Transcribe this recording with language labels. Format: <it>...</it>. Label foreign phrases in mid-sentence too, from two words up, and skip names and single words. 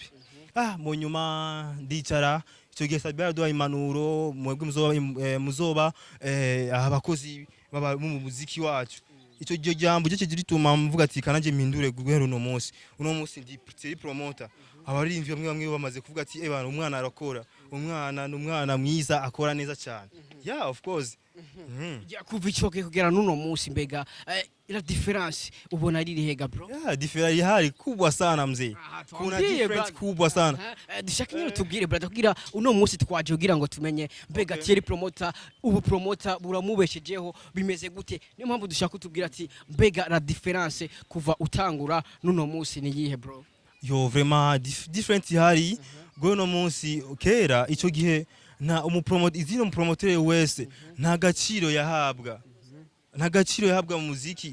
<rn>Mu nyuma ndicara ico gihe Sat B araduha impanuro mwebwe muzoba abakozi baba mu muziki wacu. Ico gihe jambo cyo gituma mvuga ati kananje mpindure guhera uno munsi ndi Thierry promoter. Abarimvye bamwe bamaze kuvuga ati bana umwana arakora umwana mwiza akora neza cyane.</rn> <en>Yeah of course.</en> <rn>Kuva ico gihe kugera nuno munsi mbega</rn> <fr>la difference</fr> <rn>ubona ari rihega bro?</rn> <sw>Difference ihari kubwa sana mzee. Kuna difference kubwa sana.</sw> <rn>Dushaka nyine tubwire brother kugira uno munsi twaje kugira ngo tumenye mbega Thierry promoter ubu promoter buramubeshejeho bimeze gute? Niyo mpamvu dushaka kutubwira ati mbega</rn> <fr>la difference</fr> <rn>kuva utangura nuno munsi ni yihe bro? Yo vraiment different ihari gono munsi kera ico gihe na umupromoter wese nta gaciro yahabwa mu muziki.</rn>